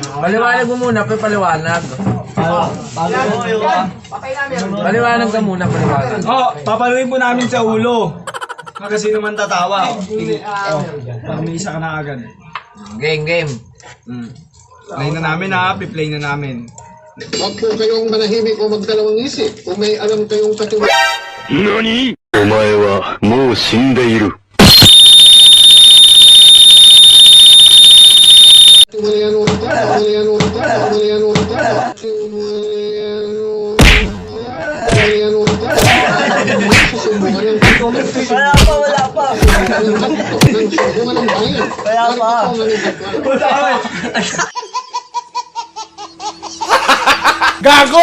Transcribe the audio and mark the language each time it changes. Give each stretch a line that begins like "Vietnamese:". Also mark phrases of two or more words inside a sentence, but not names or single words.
Filipino: Paliwanag mo muna, paliwanag. Paliwanag ka muna, paliwanag. Oh, papaluin po namin sa ulo. Kasi naman tatawa. May isa ka na agad. Game. Play na namin ha, piplay na namin. Huwag po kayong manahimik o magdalawang isip. Kung may alam kayong katiwala.
Japanese: NANI?! お前はもう死んでいる。
Filipino: Wala pa. Gago!